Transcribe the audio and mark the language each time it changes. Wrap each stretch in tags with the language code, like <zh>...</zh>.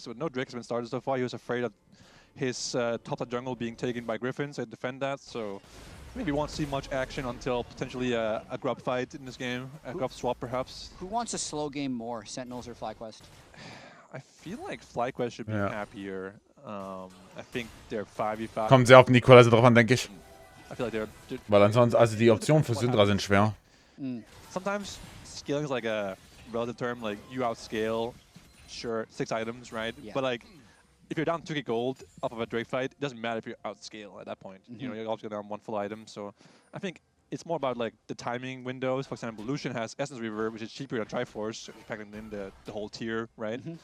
<en>So no Drake has been started so far. He was afraid of his top jungle being taken by Griffin, so defend that. So maybe won't see much action until potentially a grub fight in this game, a grub swap perhaps. Who wants a slow game more, Sentinels or FlyQuest? I feel like FlyQuest should be happier. I think they're 5v5.</en> <de>Kommt sehr auf den Equalizer drauf an, denke ich.</de> <en>I feel like they're</en> <de>Weil ansonsten, also die Optionen für Syndra sind schwer.</de> <en>Sometimes scaling is like a relative term, like you outscale, sure, 6 items, right? Yeah. But like, if you're down 2k gold off of a Drake fight, it doesn't matter if you outscale at that point. You know, you're also down 1 full item, so I think it's more about like the timing windows. For example, Lucian has Essence Reaver, which is cheaper than Triforce, packing in the whole tier, right?</en>